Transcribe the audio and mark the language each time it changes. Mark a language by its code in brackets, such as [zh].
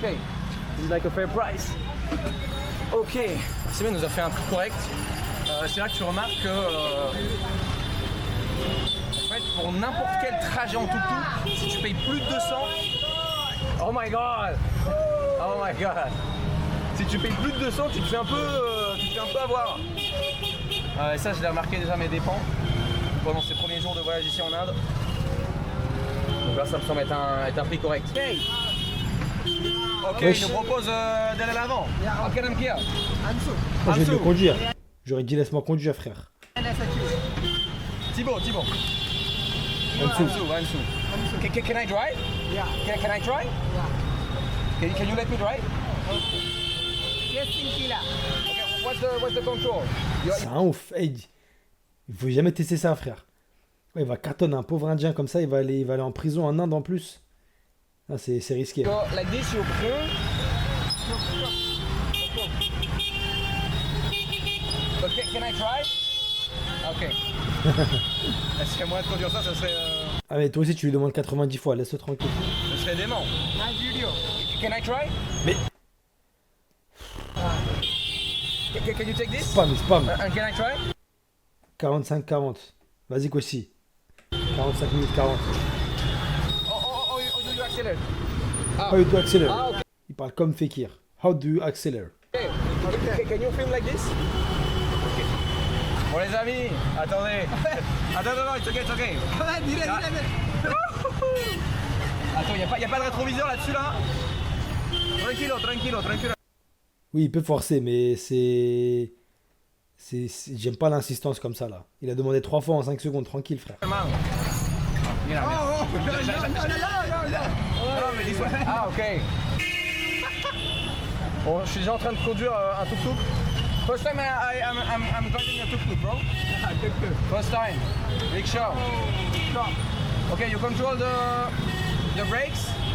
[en] This is like a fair price. Ok. [fr] Simon nous a fait un prix correct. C'est là que tu remarques que en fait, pour n'importe quel trajet en tuk-tuk, si tu payes plus de 200, [en] oh my god, oh my god, [fr] si tu payes plus de 200, tu te fais un peu avoir. Et ça, je l'ai remarqué déjà à mes dépens pendant ces premiers jours de voyage ici en Inde. Donc là, ça me semble être un prix correct. Hey. Ok, Wesh. il nous propose d'aller à l'avant. Ok, Namkia. Moi, je vais Ansu. le conduire. J'aurais dit laisse-moi conduire, frère. Thibaut. Ansu. [en] Ansu. Can I drive? Yeah. Can I try? Can you let me drive? Yes, Kila. Okay, what's the control? [fr] C'est un ouf. Hey, il faut jamais tester ça, frère. Ouais, il va cartonner un pauvre indien comme ça, il va aller en prison en Inde en plus. Ah, c'est risqué. [en] Go like this, you Okay, can I try? Ok. [fr] Parce que moi de conduire ça, ça serait Ah mais toi aussi tu lui demandes 90 fois, laisse-le tranquille. ça serait dément. [en] Nice video. Can I try? [fr] Mais [en] Can you take this? spam. And can I try? [fr] 45-40. Vas-y Kossi. 45 minutes 40. [en] Oh, do you accelerate? How you do accelerate? Ah, ok. [fr] Il parle comme Fekir. [en] How do you accelerate? Can you film like this? Ok. [fr] Bon les amis, attendez. Attends, [en] it's okay. [hi] Dhire, dhire, dhire. [fr] Attends, y a pas de rétroviseur là-dessus là? [es] Tranquilo. [fr] Oui, il peut forcer, mais j'aime pas l'insistance comme ça là. Il a demandé 3 fois en 5 secondes, tranquille frère. [es] Mira. [en] Oh, no, no. [fr] Non, mais dis-moi. Ah, ok. Bon, je suis déjà en train de conduire un tuk-tuk. [en] First time I'm driving a tuk-tuk, bro. First time. Rickshaw. Okay, you control the brakes.